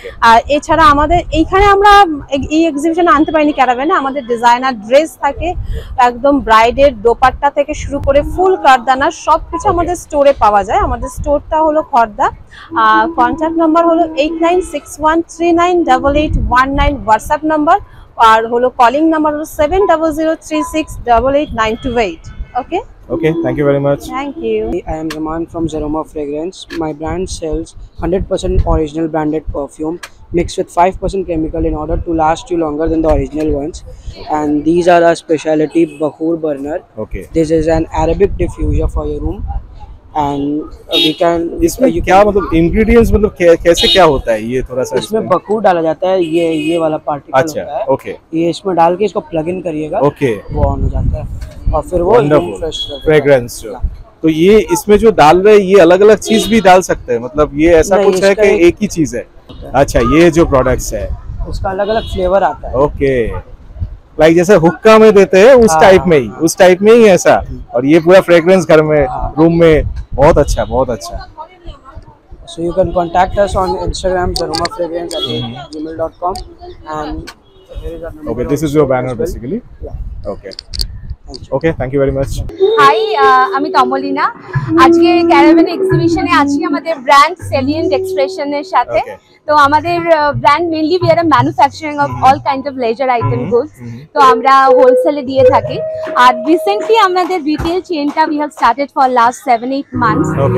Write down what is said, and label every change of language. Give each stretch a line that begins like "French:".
Bangla: আর এছাড়া আমাদের এইখানে আমরা এই এক্সিবিশনে আনতে পারিনি ক্যারাভ্যানে, আমাদের ডিজাইনার ড্রেস থাকে, একদম ব্রাইডের দোপাট্টা থেকে শুরু করে ফুল কারদানা সবকিছু আমাদের স্টোরে পাওয়া যায়। আমাদের স্টোরটা হলো খর্দা। কন্ট্যাক্ট নাম্বার হলো 8961398819, হোয়াটসঅ্যাপ নাম্বার। আর হলো কলিং নাম্বার হলো 7003688928।
English: Okay, thank you very much. Thank you. I am Zaman from Zaroma Fragrance. My brand sells 100% original branded perfume mixed with 5% chemical in order to last you longer than the original ones. And these are our specialty Bakhur burner. Okay. This is an Arabic diffuser for your room. And we can
Hindi: इसमें क्या मतलब ingredients मतलब कैसे क्या होता है ये थोड़ा सा? इसमें बखूर डाला जाता है, ये वाला पार्टिकल होता है। ओके। ये इसमें डाल के इसको प्लग इन करिएगा, ओके, वो ऑन हो जाता है और फिर वो फ्रेग्रेंस। तो ये इसमें जो डाल रहे हैं ये अलग अलग चीज भी डाल सकते हैं, मतलब ये ऐसा कुछ है कि एक ही चीज है? अच्छा, ये जो प्रोडक्ट्स है उसका अलग अलग फ्लेवर आता है। ओके, लाइक जैसे हुक्का में देते हैं उस टाइप में ही ऐसा। और ये पूरा फ्रेग्रेंस घर में रूम में बहुत अच्छा, बहुत अच्छा।
English: So you can contact us on Instagram zaromafragrance@gmail.com and here is our number. Okay, this is your banner basically. Yeah. Okay. Okay, thank you very much.
Bangla: High, আমি তমলিনা। আজকে ক্যারাভ্যান এক্সিবিশনে আছি আমাদের ব্র্যান্ড সেলিয়েন্ট এক্সপ্রেশনের সাথে। তো আমাদের
English: Brand mainly we are a manufacturing of all kind of leather item goods.
Bangla: তো আমরা হোলসেলে দিয়ে থাকি। আর রিসেন্টলি আমাদের retail চেইনটা
English: We have started for last 7-8 months.